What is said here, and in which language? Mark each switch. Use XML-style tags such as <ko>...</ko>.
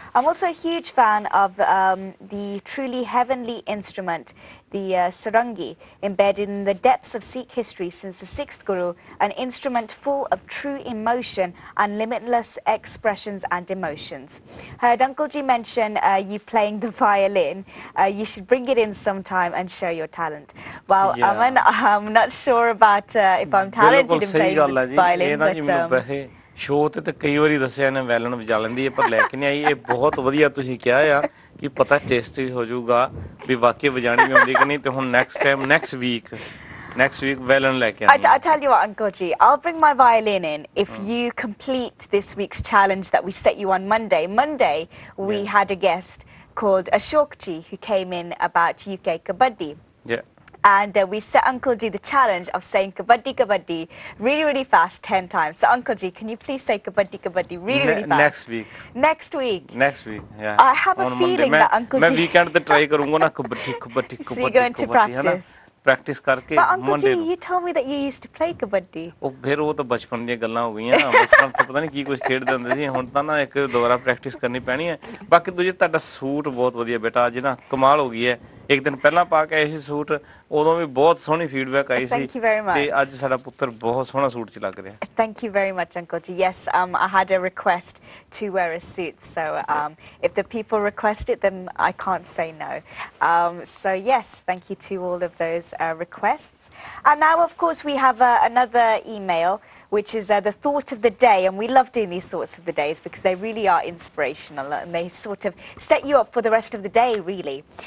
<en>I'm also a huge fan of the truly heavenly instrument, the sarangi, embedded in the depths of Sikh history since the 6th Guru, an instrument full of true emotion and limitless expressions and emotions. Heard Uncle Ji mention you playing the violin. You should bring it in sometime and show your talent. Well, yeah. Aman, I'm not sure about if I'm talented in playing the violin, but...</en> <pa>show ਤੇ ਕਈ ਵਾਰੀ ਦੱਸਿਆ ਨੇ ਵੈਲਨ ਵਜਾ ਲੈਂਦੀ ਹੈ ਪਰ ਲੈ ਕੇ ਨਹੀਂ ਆਈ. ਇਹ ਬਹੁਤ ਵਧੀਆ ਤੁਸੀਂ ਕਿਹਾ ਆ ਕਿ ਪਤਾ ਟੇਸਟ ਵੀ ਹੋ ਜਾਊਗਾ ਵੀ ਵਾਕਈ ਵਜਾਣੀ ਵੀ ਆਉਂਦੀ ਕਿ ਨਹੀਂ. ਤੇ ਹੁਣ ਨੈਕਸਟ ਵੀਕ ਵੈਲਨ ਲੈ ਕੇ ਆਉਂਗਾ.</pa> <en>I tell you what, Uncle Ji, I'll bring my violin in if you complete this week's challenge that we set you on Monday. Monday we had a guest called Ashok Ji who came in about UK Kabaddi. Yeah. And we set Uncle Ji the challenge of saying Kabaddi Kabaddi really, really fast 10 times. So Uncle Ji, can you please say Kabaddi Kabaddi really, really fast? Next week, yeah. I have a feeling that Uncle Ji...</en> <hi>मैं weekend पे try करूँगा ना kabaddi.</hi> <en>So you're going to practice?</en> <hi>Practice करके</hi> <en>But Uncle Ji, you told me that you used to play kabaddi.</en> <pa>ਉਹ ਫਿਰ ਉਹ ਤਾਂ ਬਚਪਨ ਦੀਆਂ ਗੱਲਾਂ ਹੋ ਗਈਆਂ. ਬਚਪਨ ਤੋਂ ਪਤਾ ਨਹੀਂ ਕੀ ਕੁਝ ਖੇਡਦੇ ਹੁੰਦੇ ਸੀ. ਹੁਣ ਤਾਂ ਨਾ ਇੱਕ ਦੁਬਾਰਾ ਪ੍ਰੈਕਟਿਸ ਕਰਨੀ ਪੈਣੀ ਹੈ. ਬਾਕੀ ਦੂਜੇ ਤੁਹਾਡਾ ਸੂਟ ਬਹੁਤ ਵਧੀਆ ਬੇਟਾ. ਅੱਜ ਨਾ ਕਮਾਲ ਹੋ ਗਈ ਹੈ. ਇੱਕ ਦਿਨ ਪਹਿਲਾਂ ਪਾ ਕੇ ਆਏ ਸੀ ਸੂਟ, ਉਦੋਂ ਵੀ ਬਹੁਤ ਸੋਹਣੀ ਫੀਡਬੈਕ ਆਈ ਸੀ ਤੇ ਅੱਜ ਸਾਡਾ ਪੁੱਤਰ ਬਹੁਤ ਸੋਹਣਾ ਸੂਟ 'ਚ ਲੱਗ ਰਿਹਾ।</pa> <en>Thank you very much, Uncle G. Yes, I had a request to wear a suit, so if the people request it, then I can't say no. So yes, thank you to all of those requests. And now, of course, we have another email, which is the thought of the day, and we love doing these thoughts of the days because they really are inspirational and they sort of set you up for the rest of the day, really.</en>